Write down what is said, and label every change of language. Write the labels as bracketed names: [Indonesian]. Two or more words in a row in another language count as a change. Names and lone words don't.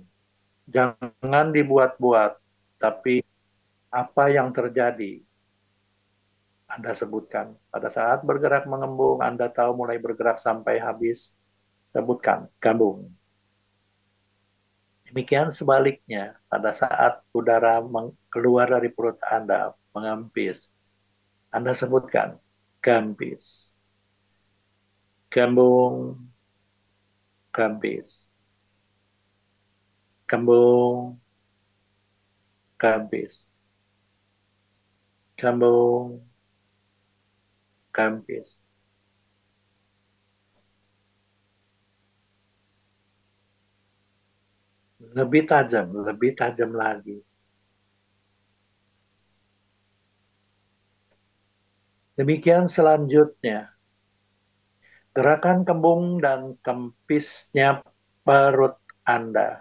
[Indonesian] Jangan dibuat-buat, tapi apa yang terjadi, Anda sebutkan. Pada saat bergerak mengembung, Anda tahu mulai bergerak sampai habis, sebutkan, gembung. Demikian sebaliknya, pada saat udara keluar dari perut Anda, mengempis, Anda sebutkan, gempis. Gembung, gempis. Gembung, gempis. Gembung, gempis. Lebih tajam lagi. Demikian selanjutnya, gerakan kembung dan kempisnya perut Anda.